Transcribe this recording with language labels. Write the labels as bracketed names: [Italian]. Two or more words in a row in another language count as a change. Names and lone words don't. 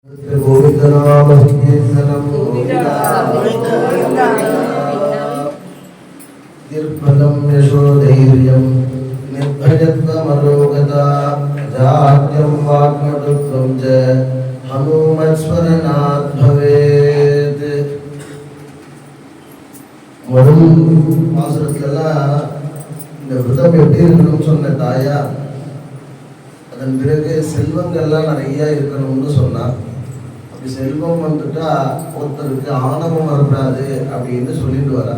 [Sanskrit] निर्फलं यशोधैर्यं निर्भयत्वमरोगता जात्यं वाग्मटुत्वं च हनुमत्स्मरणात् भवेत्. [Tamil] முதல் மாசத்துலலாம் இந்த விரதம் எப்படி இருக்கணும்னு சொன்ன தாயா, அதன் பிறகு செல்வங்கள்லாம் நிறைய இருக்கணும்னு சொன்னா. அப்படி செல்வம் வந்துட்டா ஒருத்தருக்கு ஆணவம் வரக்கூடாது அப்படின்னு சொல்லிட்டு வரா.